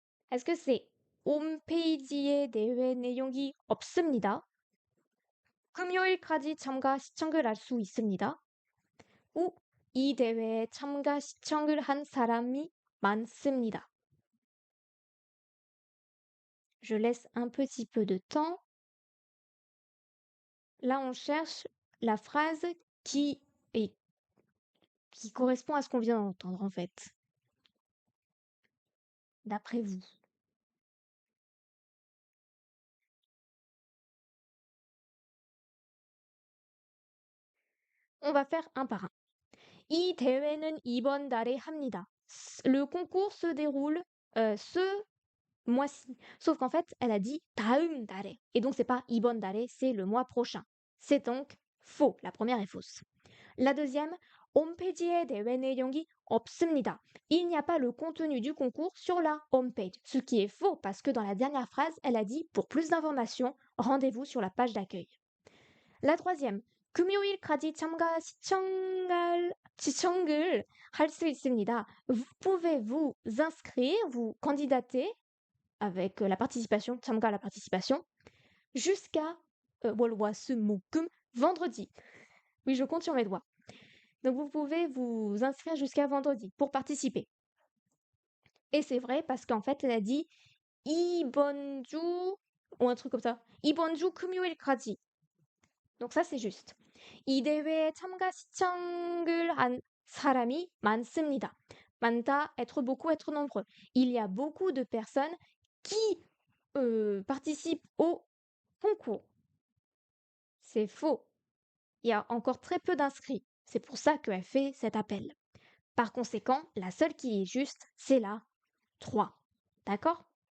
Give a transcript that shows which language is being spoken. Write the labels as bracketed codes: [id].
[fr] Est-ce que c'est [ko] 홈페이지에 대회 내용이 없습니다? 금요일까지 참가 시청을 할 수 있습니다. ou 이 대회에 참가 시청을 한 사람이 많습니다. [fr] Je laisse un petit peu de temps. Là, on cherche la phrase qui correspond à ce qu'on vient d'entendre, en fait. D'après vous. On va faire un par un. [ko] 이 대회는 이번 달에 합니다. [fr] Le concours se déroule ce mois-ci. Sauf qu'en fait, elle a dit [ko] 다음 달에. [fr] Et donc, c'est pas [ko] 이번 달에, [fr] c'est le mois prochain. C'est donc faux. La première est fausse. La deuxième, [ko] 홈페이지에 대회 내용이 없습니다. [fr] Il n'y a pas le contenu du concours sur la homepage. Ce qui est faux parce que dans la dernière phrase, elle a dit pour plus d'informations, rendez-vous sur la page d'accueil. La troisième, [ko] 금요일까지 참가 시청을 할 수 있습니다. [fr] Vous pouvez vous inscrire, vous candidater avec la participation, 참가 la participation, jusqu'à 월화수목금 vendredi. Oui, je compte sur mes doigts. Donc vous pouvez vous inscrire jusqu'à vendredi pour participer. Et c'est vrai parce qu'en fait, elle a dit [ko] 이번 주 [fr] ou un truc comme ça. [ko] 이번 주 금요일까지. [fr] Donc ça, c'est juste. [ko] 이 대회에 참가 시청을 한 사람이 많습니다. 많다, [fr] être beaucoup, être nombreux. Il y a beaucoup de personnes qui participent au concours. C'est faux. Il y a encore très peu d'inscrits. C'est pour ça qu'elle fait cet appel. Par conséquent, la seule qui est juste, c'est la 3. D'accord?